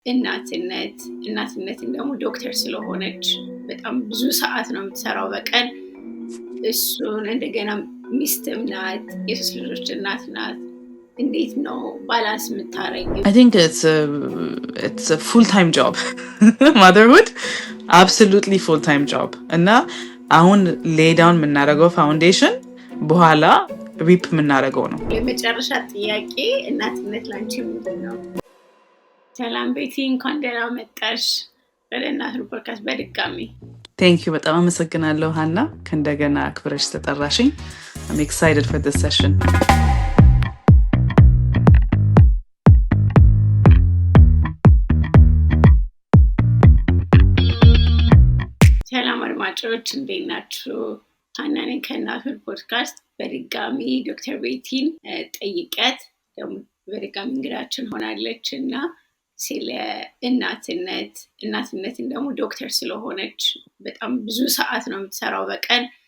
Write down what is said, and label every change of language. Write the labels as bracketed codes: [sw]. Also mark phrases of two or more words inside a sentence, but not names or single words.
[am] እናትነትን ደግሞ ዶክተር ስለሆነች በጣም ብዙ ሰዓት ነው የምትሰራው በቀን። እሱን እንደገና ሚስትም ናት፣ የሶስት ልጆች እናት ናት። እንዴት ነው ባላንስ የምታረጊው? [en] I think it's a full-time job. Motherhood, absolutely full-time job. [am] እና አሁን [en] lay down [am] የምናደርገው ፋውንዴሽን በኋላ ሪፕ የምናደርገው ነው። የመጨረሻ ጥያቄ እናትነት ላንቺ ምንድን ነው? ሰላም ቤቲ፣ እንኳን ደህና መጣሽ ወደ እናት ፖድካስት በድጋሚ። [en] thank you [am] በጣም አመሰግናለሁ ሀና፣ ከእንደገና አክብረሽ ተጠራሽኝ። [en] I'm excited for this session. [am] ሰላም አድማጮች እንዴት ናችሁ? ሀና ነኝ ከእናት ፖድካስት። በድጋሚ ዶክተር ቤቲን ጠይቀት ደግሞ በድጋሚ እንግዳችን ሆናለች እና ስለ እናትነትን ደግሞ ዶክተር ስለሆነች በጣም ብዙ ሰዓት ነው የምትሰራው በቀን።